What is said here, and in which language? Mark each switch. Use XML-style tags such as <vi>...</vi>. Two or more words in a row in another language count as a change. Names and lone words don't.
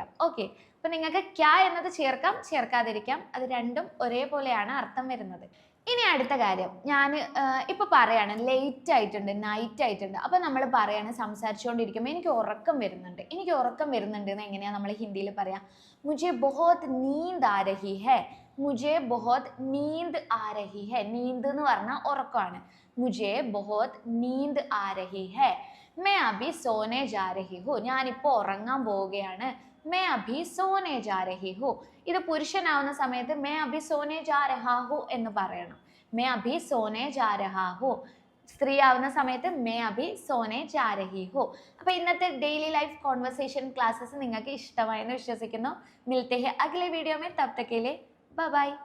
<ml>ഓക്കെ, അപ്പൊ നിങ്ങൾക്ക് ക്യാ എന്നത് ചേർക്കാം, ചേർക്കാതിരിക്കാം, അത് രണ്ടും ഒരേപോലെയാണ് അർത്ഥം വരുന്നത്. ഇനി അടുത്ത കാര്യം, ഞാൻ ഇപ്പൊ പറയാണ് ലേറ്റ് ആയിട്ടുണ്ട്, നൈറ്റ് ആയിട്ടുണ്ട്. അപ്പൊ നമ്മൾ പറയാണ് സംസാരിച്ചുകൊണ്ടിരിക്കുമ്പോൾ എനിക്ക് ഉറക്കം വരുന്നുണ്ട്, എനിക്ക് ഉറക്കം വരുന്നുണ്ട് എന്ന് എങ്ങനെയാ നമ്മൾ ഹിന്ദിയിൽ പറയാ?</ml> <hi>മുझे बहुत नींद आ रही है, മുझे बहुत नींद आ रही है.</hi> <ml>നീന്ത് എന്ന് പറഞ്ഞാൽ ഉറക്കമാണ്.</ml> <hi>മുझे बहुत नींद आ रही है, मैं अभी सोने जा रही हूँ,</hi> <ml>ഞാനിപ്പോൾ ഉറങ്ങാൻ പോവുകയാണ്.</ml> <hi>मैं अभी सोने जा रही हूँ.</hi> <ml>ഇത് പുരുഷനാവുന്ന സമയത്ത്</ml> <hi>मैं अभी सोने जा रहा हूँ</hi> <ml>എന്ന് പറയണം.</ml> <hi>मैं अभी सोने जा रहा हूँ.</hi> <ml>സ്ത്രീ ആവുന്ന സമയത്ത്</ml> <hi>मैं अभी सोने जा रही हूँ.</hi> <ml>അപ്പോൾ ഇന്നത്തെ</ml> <en>daily life conversation classes</en> <ml>നിങ്ങൾക്ക് ഇഷ്ടമായെന്ന് വിശ്വസിക്കുന്നു.</ml> <hi>मिलते हैं अगले वीडियो में, तब तक के लिए</hi> <en>bye bye.</en>